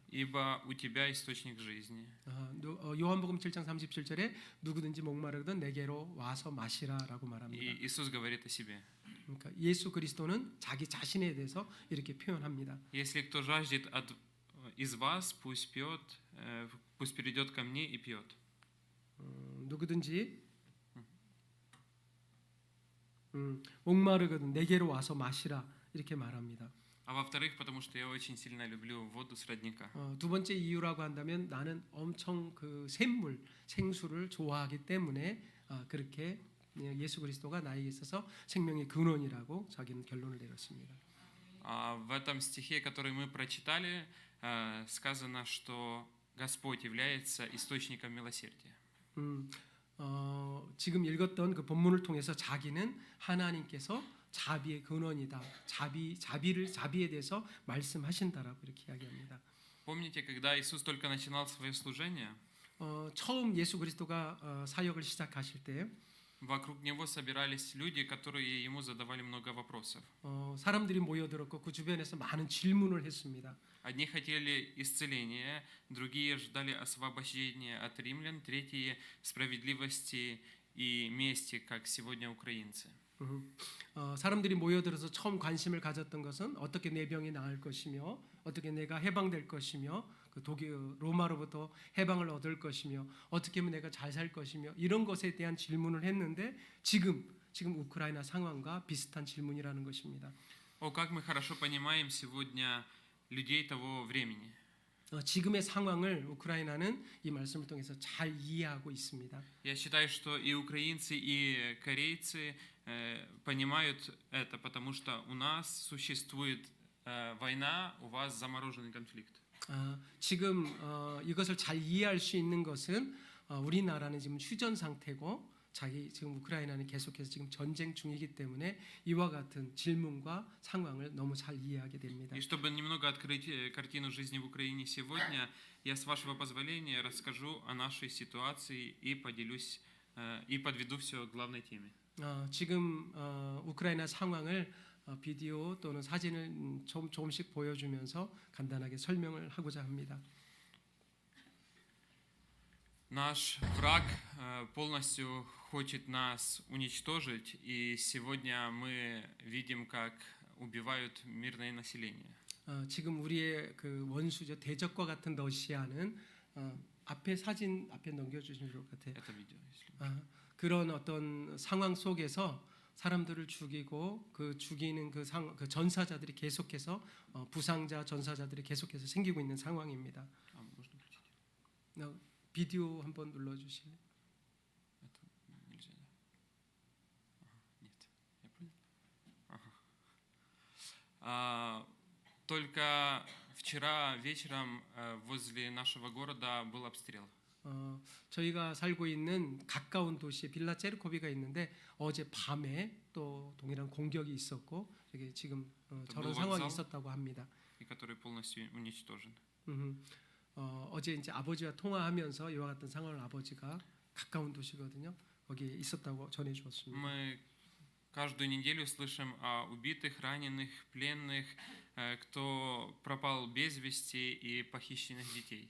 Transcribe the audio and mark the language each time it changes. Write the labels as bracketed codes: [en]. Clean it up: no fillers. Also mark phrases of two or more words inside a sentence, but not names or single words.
[ru] Ибо у тебя источник жизни. [ko] 요한복음 7장 37절에 누구든지 목마르거든 내게로 와서 마시라라고 말합니다. [ru] И Иисус говорит о себе. [ko] 그러니까 예수 그리스도는 자기 자신에 대해서 이렇게 표현합니다. [ru] Если кто жаждет из вас, пусть пьет, пусть перейдет ко мне и пьет. [ko] 누구든지 목마르거든 내게로 와서 마시라 이렇게 말합니다. [ru] А во-вторых, потому что я очень сильно люблю воду с родника. [ko] 두 번째 이유라고 한다면 나는 엄청 그 샘물, 생수를 좋아하기 때문에 그렇게 예수 그리스도가 나에게 있어서 생명의 근원이라고 자기는 결론을 내렸습니다. [ru] В этом стихе, который мы прочитали, сказано, что Господь является источником милосердия. [ko] 지금 읽었던 그 본문을 통해서 자기는 하나님께서 자비의 근원이다. 자비에 대해서 말씀하신다라고 이렇게 이야기합니다. [ru] Помните, когда Иисус только начинал свое служение, [ko] 처음 예수 그리스도가 사역을 시작하실 때 [ru] Вокруг него собирались люди, которые ему задавали много вопросов. [ko] 사람들이 모여들었고 그 주변에서 많은 질문을 했습니다. [ru] Одни хотели исцеления, другие ждали освобождения от римлян, третьи справедливости и мести, как сегодня украинцы. [ko] 사람들이 모여들어서 처음 관심을 가졌던 것은 어떻게 내 병이 나을 것이며 어떻게 내가 해방될 것이며 그 로마로부터 해방을 얻을 것이며 어떻게 하면 내가 잘 살 것이며 이런 것에 대한 질문을 했는데 지금 우크라이나 상황과 비슷한 질문이라는 것입니다. [ru] Как мы хорошо понимаем сегодня людей того времени. [ko] 지금의 상황을 우크라이나는 이 말씀을 통해서 잘 이해하고 있습니다. [ru] Я считаю, что и украинцы, и корейцы понимают это, потому что у нас существует война, у вас замороженный конфликт. [ko] 지금 이것을 잘 이해할 수 있는 것은 우리나라는 지금 휴전 상태고 지금 우크라이나는 계속해서 지금 전쟁 중이기 때문에 이와 같은 질문과 상황을 너무 잘 이해하게 됩니다. [ru] И чтобы немного открыть картину жизни в Украине сегодня, я с вашего позволения расскажу о нашей ситуации и поделюсь и подведу все к главной теме. [ko] 지금 우크라이나 상황을 비디오 또는 사진을 조금씩 보여주면서 간단하게 설명을 하고자 합니다. [ru] Наш враг полностью хочет нас уничтожить, и сегодня мы видим, как убивают мирное население. [ko] 지금 우리의 그 원수죠 대적과 같은 러시아는 앞에 사진 앞에 넘겨주시면 좋을 것 같아요. [ru] Это видео, если... [ko] 그런 어떤 상황 속에서 사람들을 죽이고 그 죽이는 그 전사자들이 계속해서 부상자 전사자들이 계속해서 생기고 있는 상황입니다. [ru] можно включить? [ko] 비디오 한번 눌러주실래요? [ru] Это нельзя, да? Нет, я понял. Только вчера вечером возле нашего города был обстрел. [ko] 저희가 살고 있는 가까운 도시에 빌라 체르코비가 있는데 어제 밤에 또 동일한 공격이 있었고 여기 지금 저런 상황이 있었다고 합니다. [ru] И который полностью уничтожен. [ko] 어제 이제 아버지와 통화하면서 이와 같은 상황을 아버지가 가까운 도시거든요. 거기에 있었다고 전해 주었습니다. [ru] Мы каждую неделю слышим о убитых, раненых, пленных, кто пропал без вести и похищенных детей.